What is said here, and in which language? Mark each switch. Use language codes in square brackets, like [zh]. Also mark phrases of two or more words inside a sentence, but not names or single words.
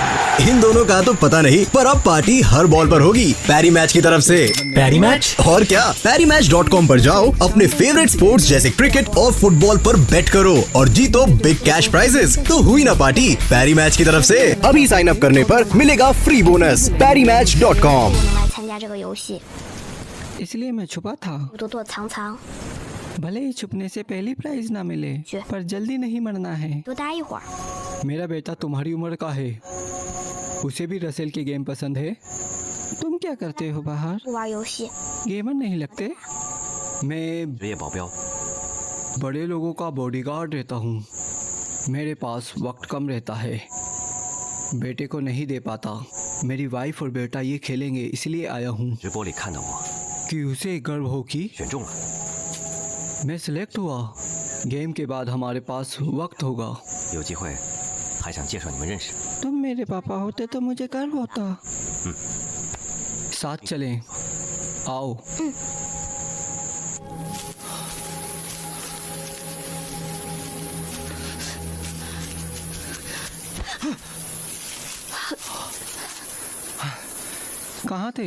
[hi] इन दोनों का तो पता नहीं, पर अब पार्टी हर बॉल पर होगी पैरी मैच की तरफ से। पैरी मैच? और क्या, PariMatch.com पर जाओ, अपने [en] favorite sports [hi] जैसे क्रिकेट और फुटबॉल पर बेट करो और जीतो [en] big cash prizes. [hi] तो हुई ना पार्टी पैरी मैच की तरफ से। अभी [en] sign up [hi] करने पर मिलेगा [en] free bonus. [hi] PariMatch.com। [zh] 参加这个游戏， [hi] इसलिए मैं छुपा था। [zh] 躲躲藏藏， [hi] भले ही छुपने से पहली प्राइज ना मिले, पर जल्दी नहीं मरना है। [zh] 多待一会儿。 [hi] मेरा बेटा तुम्हारी उम्र का है, उसे भी रसेल की गेम पसंद है। तुम क्या करते हो बाहर? [zh] 不玩游戏， [hi] गेमर नहीं लगते। मैं [zh] 职业保镖， [hi] बड़े लोगों का बॉडीगार्ड रहता हूँ। मेरे पास वक्त कम रहता है, बेटे को नहीं दे पाता। मेरी वाइफ और बेटा ये खेलेंगे इसलिए आया हूँ [zh] 直播里看到我 [hi] कि उसे गर्व हो कि [zh] 选中了， [hi] मैं सिलेक्ट हुआ। गेम के बाद हमारे पास वक्त होगा। [zh] 有机会还想介绍你们认识。 [hi] तुम मेरे पापा होते तो मुझे गर्व होता। साथ चलें। आओ। कहाँ थे?